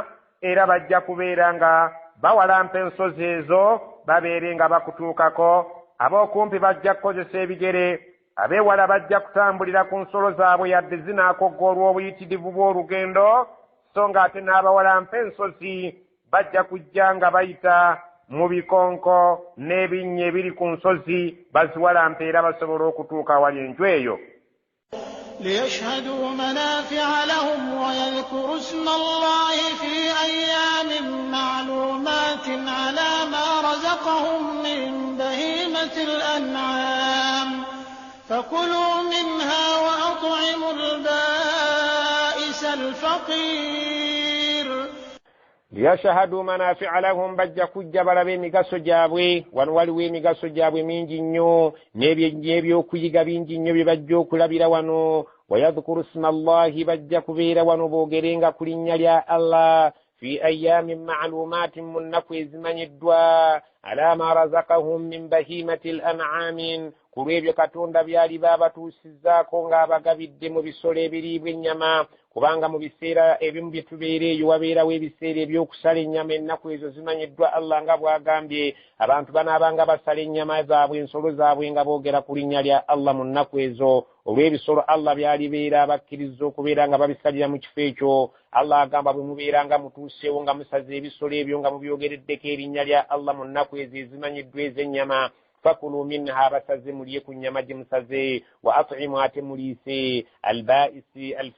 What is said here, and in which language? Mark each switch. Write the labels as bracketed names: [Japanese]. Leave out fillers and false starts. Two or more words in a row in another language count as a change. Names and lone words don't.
[Ganda] era bajja kubeera nga bawalampa ensozi ezo babeere nga bakutuukako ab'okumpi bajja kukozesa ebigere abeewala bajja kutambulira ku nsolo zaabwe yadde zinaakoggoolwa obuyitirivu bw'olugendo so ng'ate n'abawalampa ensozi bajja kujja nga bayita mu bikonko n'ebinnya ebiri ku nsozi baziwalampa era basobola okutuuka awali enju eyo. [Arabic] ليشهدوا منافع لهم ويذكروا اسم الله في أيام معلومات على ما رزقهم من بهيمة الأنعام فكلوا منها وأطعموا البائس الفقير ليشهدوا منافع لهم [Ganda] bajja kujja balabe emigaso gyabwe wano waliwo emigaso gyabwe mingi nnyo n'ebyokuyiga bingi nnyo bye bajja okulabira wano [Arabic] ويذكروا اسم الله [Ganda] bajja kubeera wano boogerenga ku linnya lya allah [Arabic] في أيام معلومات [Ganda] mu nnaku ezimanyiddwa [Arabic] على ما رزقهم من بهيمة الأنعام [Ganda] ku lw'ebyo katonda byali baabatuusizzaako ng'abagabidde mu bisolo ebiriibwa ennyama kubanga mu biseera ebimu bye tubeera eyo wabeerawo ebiseera ebyokusala ennyama ennaku ezo zimanyiddwa allah nga bw'agambye abantu banaabanga basala ennyama zaabwe ensolo zaabwe nga boogera ku linnya lya allah mu nnaku ezo olw'ebisolo allah byalibeera abakkiriza okubeera nga babisalira mu kifo ekyo allah agamba bwe mubeera nga mutuuseewo nga musaze ebisolo ebyo nga mubyogereddeko erinnya lya allah mu nnaku ezo ezimanyiddwa ez'ennyama [Arabic] فكلوا منها [Ganda] basaze mulye ku nnyama gye musaze [Arabic] وأطعموا [Ganda] ate muliise albaisi